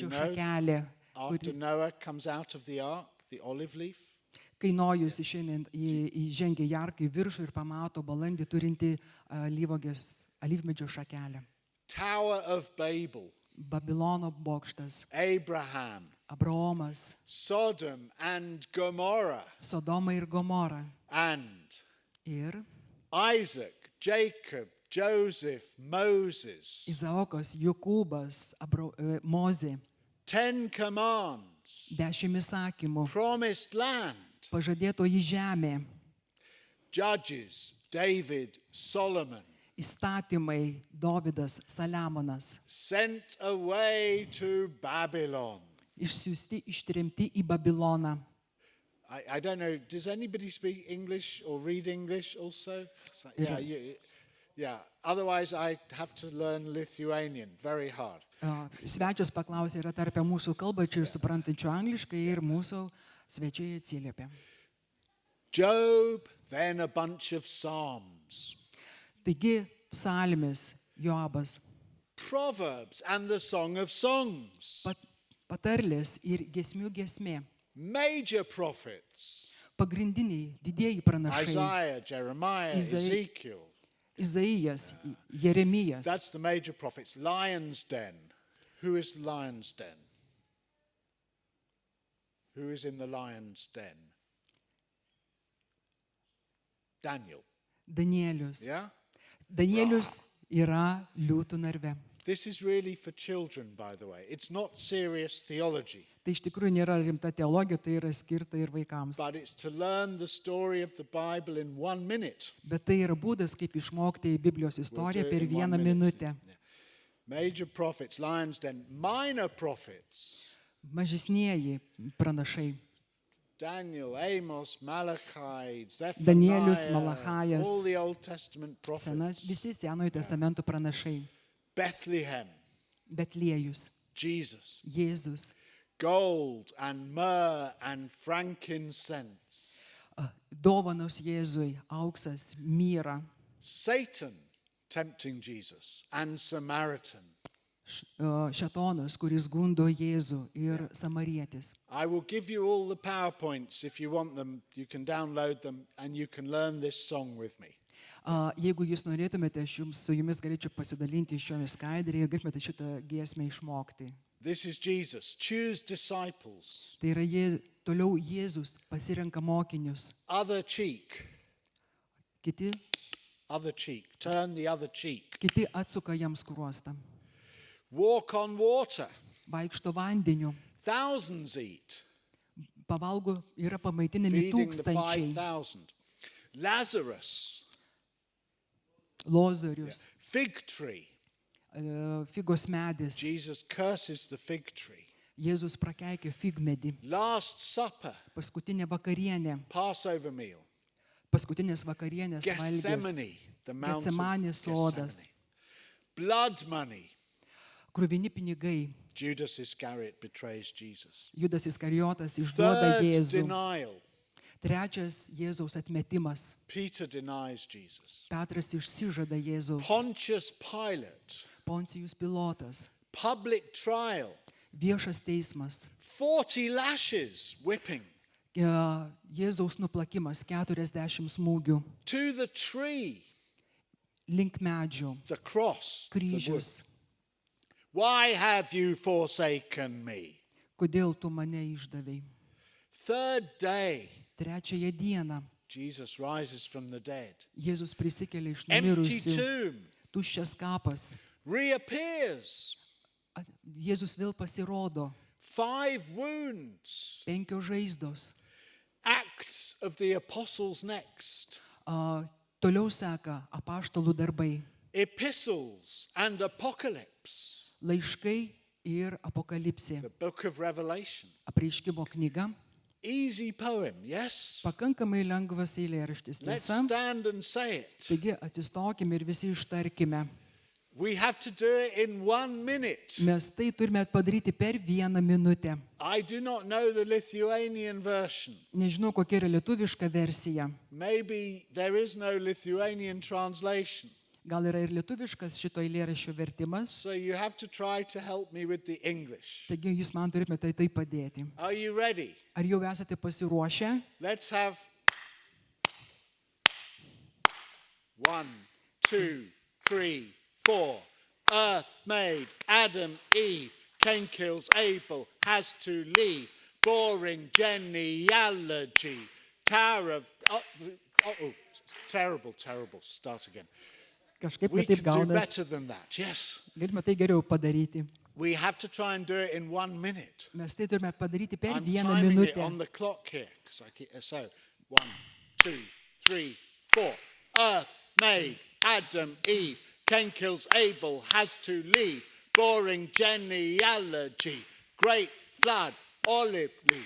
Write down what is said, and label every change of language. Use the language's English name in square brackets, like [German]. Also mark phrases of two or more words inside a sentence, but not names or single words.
[English] You know, [Lithuanian] šakelė. [English] After Noah comes out of the ark, the olive leaf. [Lithuanian] Kai Nojus įžengia į arką į viršų ir pamato balandį turinti alyvmedžio šakelę. [English] Tower of Babel. [Lithuanian] Babilono bokštas. [English] Abraham. [Lithuanian] Abraomas. [English] Sodom and Gomorrah. [Lithuanian] Sodoma ir Gomora. [English] And [Lithuanian] Ir [English] Isaac, Jacob, Joseph, Moses. [Lithuanian] Izaokas, Jokūbas, Mozė. [English] 10 commands. [Lithuanian] 10 įsakymų. [English] Promised land. [Lithuanian] Pažadėtoji žemė. [English] Judges, David, Solomon. [Lithuanian] Įstatymai, Dovydas, Saliamonas. [English] Sent away to Babylon. [Lithuanian] Išsiųsti, ištremti į Babiloną. [English] I don't know, does anybody speak English or read English also? Yeah. Otherwise I have to learn Lithuanian, very hard. [Lithuanian] Svečias paklausė, yra tarp mūsų kalbančių ir suprantančių angliškai ir mūsų svečiai atsiliepė. [English] Job, then a bunch of psalms. [Lithuanian] Taigi psalmės Joabas, [English] Proverbs and the Song of Songs. [Lithuanian] patarlės ir giesmių giesmė. [English] Major prophets. [Lithuanian] Pagrindiniai didieji pranašai [English] Isaiah, Jeremiah, Ezekiel. [Lithuanian] Izaijas, Jeremijas. [English] That's the major prophets. Lion's Den. Who is the lion's den? Who is in the lion's den? Daniel. [Lithuanian] Danielius. [English] Yeah? [Lithuanian] Danielius yra liūtų narve. [English] This is really for children, by the way. It's not serious theology, [Lithuanian] Tai iš tikrųjų nėra rimta teologija, tai yra skirta ir vaikams. [English] but it's to learn the story of the Bible in 1 minute. [Lithuanian] Bet tai yra būdas, kaip išmokti Biblijos [English] We'll [Lithuanian] istoriją [English] do it [Lithuanian] per [English] in 1 [Lithuanian] vieną [English] minute. [Lithuanian] minutę. [English] Yeah. Major prophets, lion's den. Minor prophets. [Lithuanian] Mažesnieji pranašai. [English] Daniel, Amos, Malachi, [Lithuanian] Danielius, [English] Zephaniah, [Lithuanian] Malachajas, [English] all the Old Testament prophets. [Lithuanian] Visi Senojo testamento pranašai. [English] Bethlehem, [Lithuanian] Betliejus, [English] Jesus, [Lithuanian] Jėzus, [English] gold and myrrh and frankincense. [Lithuanian] dovanos Jėzui, auksas, myra, [English] Satan tempting Jesus and Samaritan. [Lithuanian] šetonas, kuris gundo Jėzų ir samarietis. [English] I will give you all the PowerPoints if you want them. You can download them and you can learn this song with me. [Lithuanian] Jeigu jūs norėtumėte, su jumis galėčiau pasidalinti šiomis skaidrėje ir galėtumėte šitą giesmę išmokti. [English] This is Jesus. Choose disciples. [Lithuanian] Tai yra toliau Jėzus pasirenka mokinius. [English] Other cheek. [Lithuanian] Kiti [English] Other cheek. Turn the other cheek. [Lithuanian] atsuka jam skruostą. [English] Walk on water. [Lithuanian] Vaikšto vandeniu. [English] Thousands eat. [Lithuanian] Pavalgo yra pamaitinami [English] Feeding the [Lithuanian] tūkstančiai. [English] 5,000. Lazarus. [Lithuanian] Lozorius, [English] Fig tree. [Lithuanian] figos medis. [English] Jesus curses the fig tree. [Lithuanian] Jėzus prakeikė figmedį. [English] Last Supper. [Lithuanian] Paskutinė vakarienė. [English] Passover meal. [Lithuanian] Paskutinės vakarienės valgės. [English] Gethsemane. The Mount of [Lithuanian] Getsemanės sodas. [English] Gethsemane. Blood money. [Lithuanian] Kruvini pinigai. [English] Judas Iscariot betrays Jesus. [Lithuanian] Judas Iskarijotas išduoda [English] Third [Lithuanian] Jėzų. [English] denial. [Lithuanian] Trečias Jėzaus atmetimas. [English] Peter denies Jesus. [Lithuanian] Petras išsižada Jėzaus. [English] Pontius Pilate. [Lithuanian] Poncijus Pilotas. [English] Public trial. [Lithuanian] Viešas teismas. [English] 40 lashes whipping. [Lithuanian] Jėzaus nuplakimas 40 smūgių. [English] To the tree. [Lithuanian] Link medžio. [English] The cross. the wood. [Lithuanian] Kryžius. [English] Why have you forsaken me? [Lithuanian] Kodėl tu mane išdavei? [English] Third day. [Lithuanian] Trečiąją dieną [English] Jesus rises from the dead. [Lithuanian] Jėzus prisikelia iš [English] Empty [Lithuanian] numirusių. [English] tomb. [Lithuanian] Tuščias kapas. [English] Reappears. [Lithuanian] Jėzus vėl pasirodo. [English] 5 wounds. [Lithuanian] 5 žaizdos. [English] Acts of the Apostles next. [Lithuanian] Toliau seka apaštalų darbai. [English] Epistles and Apocalypse. [Lithuanian] Laiškai ir apokalipsė. [English] The book of Revelation. [Lithuanian] Apreiškimo knyga. [English] Easy poem, yes? [Lithuanian] Pakankamai lengvas eilėraštis. [English] Let's [Lithuanian] Tiesa. [English] stand and say it. [Lithuanian] Taigi atsistokime ir visi ištarkime. [English] We have to do it in 1 minute. [Lithuanian] Mes tai turime padaryti per 1 minutę. [English] I do not know the Lithuanian version. [Lithuanian] Nežinau, kokia yra lietuviška versija. [English] Maybe there is no Lithuanian translation. [Lithuanian] Gal yra ir lietuviškas šito eilėraščio vertimas. [English] So you have to try to help me with the English. [Lithuanian] Taigi jūs man turėtumėte tai padėti. [English] Are you ready? [Lithuanian] Ar jau esate pasiruošę? [English] Let's have 1, 2, 3, 4. Earth made, Adam, Eve. Cain kills Abel, has to leave. Boring genealogy. Tower of... Oh, terrible. Start again. [Lithuanian] Kažkaip [English] We [Lithuanian] taip [English] can do [Lithuanian] gaunas. [English] better than that, yes. [Lithuanian] Galime tai geriau padaryti. [English] We have to try and do it in 1 minute. [Lithuanian] Mes tai turime padaryti per [English] I'm [Lithuanian] 1 [English] timing it [Lithuanian] minutę. [English] on the clock here. So, 1, 2, 3, 4. Earth made, Adam, Eve. Cain kills Abel, has to leave. Boring genealogy. Great flood, olive leaf.